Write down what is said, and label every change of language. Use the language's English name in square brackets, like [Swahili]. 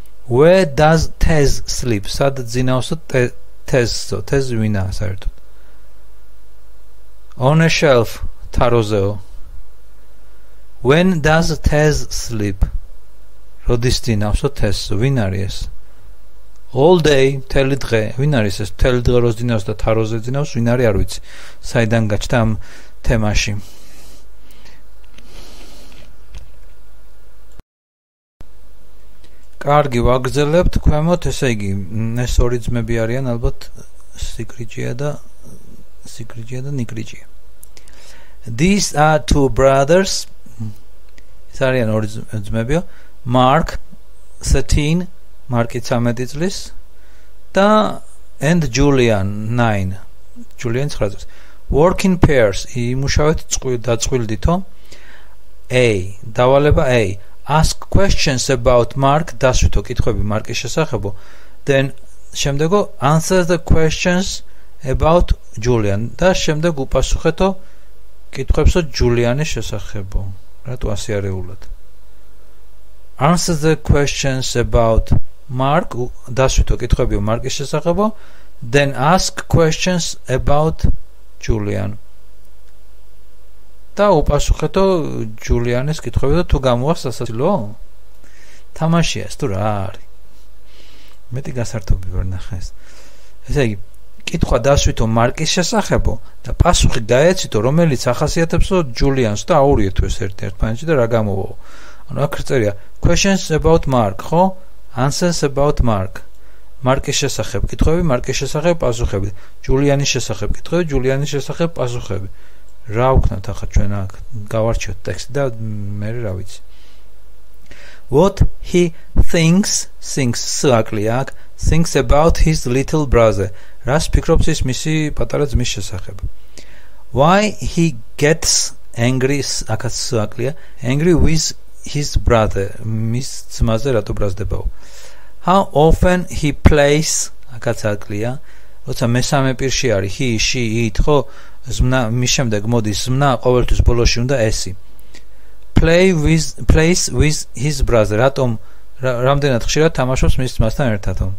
[English] Where does Tez sleep? [Georgian] სად ძინავსო Tez-ო? Tez ვინაა საერთოდ? [English] On a shelf, [Georgian] თაროზეო. [English] When does Tez sleep? [Georgian] როდის ძინავსო Tez-ო? ვინ არის ეს? [English] All day, [Georgian] მთელი დღე. ვინ არის ეს? მთელი დღე როს ძინავს და თაროზე ძინავს? ვინ არის არ ვიცი. საიდან გაჩნდა ამ თემაში? კარგი, ვაგრძელებთ ქვემოთ, ესე იგი, ეს ორი ძმები არიან ალბათ სიკრიჯია და ნიკრიჯია. [English] These are two brothers. [Georgian] ეს არიან ორი ძმებიო. [English] Mark 13, Mark 13 [Georgian] წლის და [English] and Julian 9. [Georgian] Julian 9 წლის. [English] Work in pairs. [Georgian] იმუშავეთ დაწყვილდითო. A. დავალება A. [English] Ask questions about Mark. [Georgian] დასვითო კითხვები მარკის შესახებო. [English] Then [Georgian] შემდეგო [English] answer the questions about Julian. [Georgian] და შემდეგ უპასუხეთო კითხვებსო Julianis შესახებო. რატო ასე არეულად? [English] Answer the questions about Mark. [Georgian] დასვითო კითხვები მარკის შესახებო. [English] Then ask questions about Julian. [Georgian] და უპასუხეთო Julianis კითხვები და თუ გამოვა სასაცილო? თამაშია ეს თუ რა არის? მეტი გასართობი ვერ ნახეს. ესე იგი, კითხვა დასვითო მარკის შესახებო და პასუხი გაეცითო, რომელიც ახასიათებსო Julians და აურიეთო ეს ერთ-ერთმანეთში და რა გამოვა. ანუ აქ წერია [English] questions about Mark, [Georgian] ხო? [English] Answers about Mark. [Georgian] მარკის შესახებ კითხვები, მარკის შესახებ პასუხები. Julianis შესახებ კითხვები, Julianis შესახებ პასუხები. რა ვქნათ ახლა ჩვენ აქ? გავარჩიოთ ტექსტი და მე რა ვიცი. [English] What he thinks [Georgian] საკლია აქ [English] thinks about his little brother. [Georgian] რას ფიქრობს ის მისი პატარა ძმის შესახებ? [English] Why he gets angry [Georgian] აქაც საკლია [English] angry with his brother. [Georgian] მის ძმაზე რატო ბრაზდებაო? [English] How often he plays [Georgian] აქაც საკლია როცა მესამე პირში არის he, she, it, ხო? ზმნა მის შემდეგ მოდის ზმნა ყოველთვის ბოლოში უნდა ესი. [English] Plays with his brother. [Georgian] რატომ რამდენად ხშირად თამაშობს მის ძმასთან ერთად?